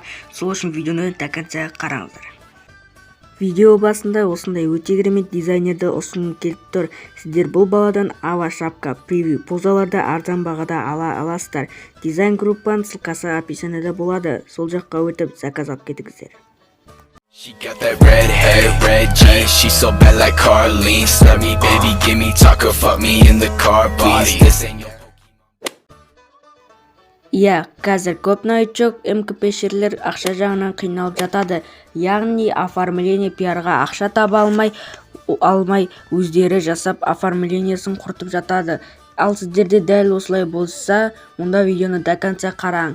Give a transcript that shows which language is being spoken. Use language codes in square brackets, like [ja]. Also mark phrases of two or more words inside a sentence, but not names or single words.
[kk] Сол үшін видеоны [ru] до конца [kk] қараңыздар. Видео басында осындай өте керемет дизайнерді ұсыным келіп тұр. Сіздер бұл баладан [ru] ава шапка превью [kk] позаларды арзан бағада ала аласыздар. Дизайн группаның ссылкасы описаниеда болады. Сол жаққа өтіп заказ алып кетіңіздер. [en] She got that red hair, red jeans. She so bad like Carlene. Snub me, baby, give me taco, fuck me in the car, please. This ain't your [kk] Иә, қазір көп новичок МКП-шерлер ақша жағынан қиналып жатады. Яғни оформление пиарға ақша таба алмай өздері жасап оформлениесін құртып жатады. Ал сіздерде дәл осылай болса, онда видеоны [ru] до конца [kk] қараң.